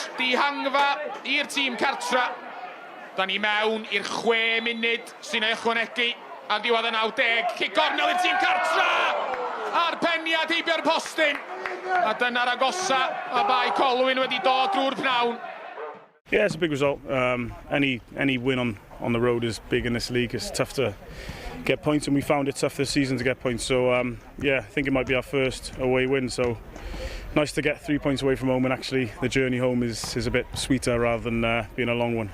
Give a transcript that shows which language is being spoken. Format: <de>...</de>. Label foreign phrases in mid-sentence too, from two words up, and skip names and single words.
<cy>Dihangfa i'r tîm cartra. Da ni mewn i'r 6 munud sy'n ei ychwanegu. A diwedd y 90. Cic gornel i'r tîm cartra! A'r peniad heibio'r postyn. A dyna'r agosa a Bae Colwyn wedi dod drwy'r pnawn.</cy> <en>Yeah, it's a big result. Any win on the road is big in this league. It's tough to get points, and we found it tough this season to get points. So yeah, I think it might be our first away win. So nice to get 3 points away from home, and actually the journey home is a bit sweeter rather than being a long one.</en>